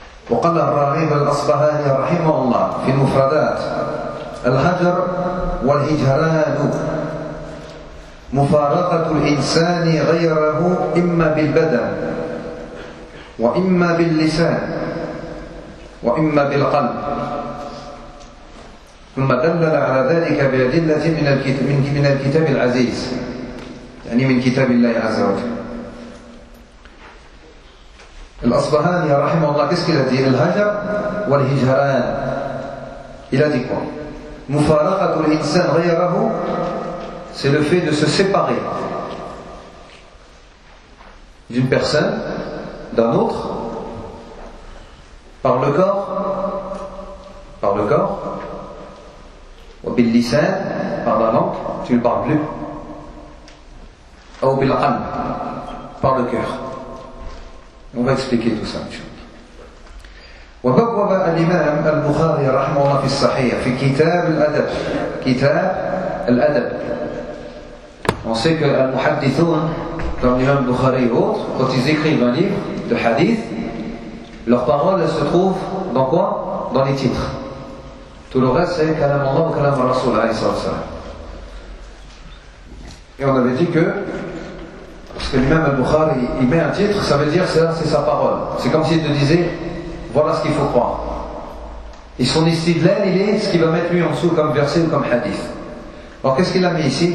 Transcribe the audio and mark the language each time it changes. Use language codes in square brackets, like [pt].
[ar] وقال الراغب الأصبهاني رحمه الله في المفردات الهجر والهجران مفارقة الإنسان غيره إما بالبدن وإما باللسان وإما بالقلب ثم دلل على ذلك بأدلة من الكتاب العزيز يعني من كتاب الله عز وجل. الأصبهاني رحمه الله قسك الذي الهجر والهجران إلى ذكر مفارقة الإنسان غيره [fr] c'est le fait de se séparer d'une personne d'un autre par le corps [ar] وباللسان [fr] par la langue tu ne parles plus [ar] أو بالقلب [fr] par le cœur. On va expliquer tout ça. [ar] وبوب الإمام البخاري رحمه الله في الصحيح في كتاب الأدب. كتاب الأدب. [fr] On sait que les muhaddithoun, comme l'imam Bukhari et autres, quand ils écrivent un livre de hadith, leurs paroles se trouvent dans quoi? Dans les titres. Tout le reste, c'est [ar] كلام الله وكلام الرسول عليه الصلاة والسلام. [fr] Et on avait dit que parce que l'imam al-Bukhari, il met un titre, ça veut dire que c'est sa parole. C'est comme s'il te disait, voilà ce qu'il faut croire. Et son istidlal, il est ce qu'il va mettre lui en dessous comme verset ou comme hadith. Alors qu'est-ce qu'il a mis ici?